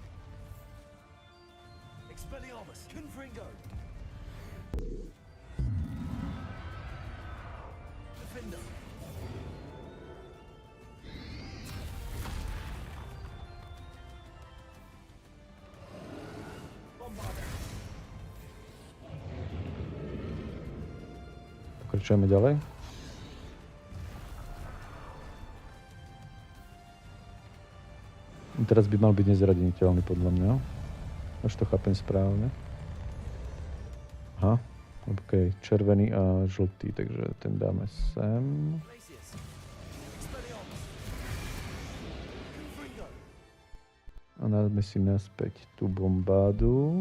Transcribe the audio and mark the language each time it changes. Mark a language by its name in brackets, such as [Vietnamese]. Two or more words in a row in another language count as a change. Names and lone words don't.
[Slovak] Expelliarmus, Confringo. Defendo. Bombarda. Pokračujeme ďalej. Teraz by mal byť nezraditeľný podľa mňa. Až to chápem správne. Aha, OK, červený a žltý, takže ten dáme sem. Glacius. Expelliarmus. Confringo. A dáme si naspäť tú bombádu.